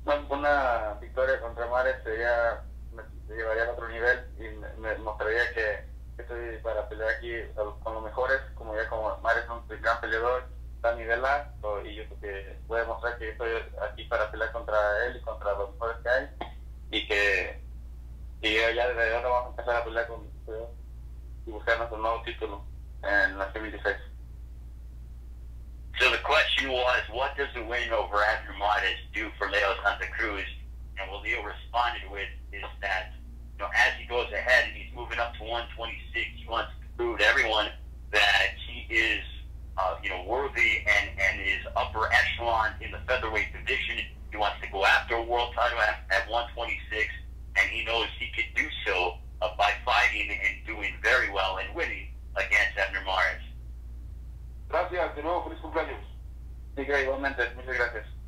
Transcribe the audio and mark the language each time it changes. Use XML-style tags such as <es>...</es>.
<es>Una victoria contra Mares sería llevaría a otro nivel y me mostraría que estoy para pelear aquí con los mejores, como Mares es un gran peleador, está a nivel A, y yo creo que voy a demostrar que estoy aquí para pelear contra él y contra los mejores que hay, y ya desde ahora vamos a empezar a pelear y buscar nuestro nuevo título en la 26.</es> <en>So the question was, what does the win over Abner Mares do for Leo Santa Cruz? And what Leo responded with is that, as he goes ahead and he's moving up to 126, he wants to prove to everyone that he is, worthy and is upper echelon in the featherweight division. He wants to go after a world title at 126, and he knows he could do so by fighting and doing very well and winning against Abner Mares.</en> <es>Gracias, de nuevo, feliz cumpleaños. Sí, igualmente, muchas gracias.</es>